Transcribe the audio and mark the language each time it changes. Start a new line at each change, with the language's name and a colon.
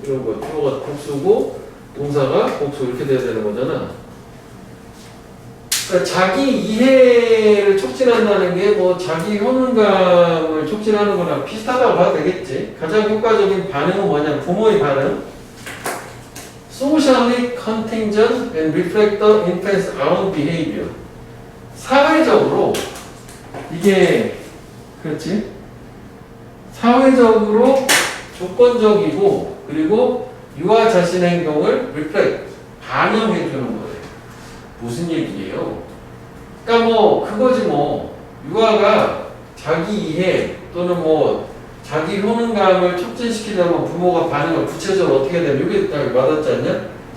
Korean: 이런 거 주어가 복수고 동사가 복수 이렇게 돼야 되는 거잖아. 그러니까 자기 이해를 촉진한다는 게 뭐 자기 효능감을 촉진하는 거랑 비슷하다고 봐도 되겠지. 가장 효과적인 반응은 뭐냐? 부모의 반응.
English: Socially contingent and reflect the infant's own behavior.
Korean: 사회적으로 이게 그렇지? 사회적으로 조건적이고 그리고 유아 자신의 행동을 reflect 반영해 주는 거예요. 무슨 얘기예요? 그러니까 뭐 그거지 뭐 유아가 자기 이해 또는 뭐 자기 효능감을 촉진시키려면 부모가 반응을 구체적으로 어떻게 되면 이게 딱 와닿지 않냐?